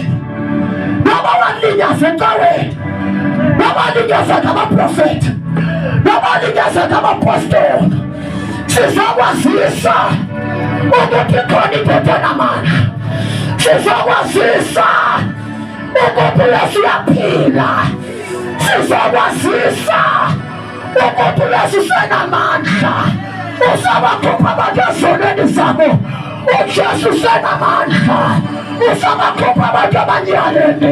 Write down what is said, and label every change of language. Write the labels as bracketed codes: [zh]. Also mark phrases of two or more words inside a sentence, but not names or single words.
[zu] Noma walinyaza encaweni. Noma walinyaza ngamaprofeti. Noma walinyaza ngamaapostoli. Sizokwazisa ukuthi khona indoda enamandla. Sizokwazisa ukuthi uYesu uyaphila. Sizokwazisa ukuthi uYesu usenamandla. Usabakhupha abantu ezonweni zabo. uJesu usenamandla. Usabakhupha abantu abanyaleni.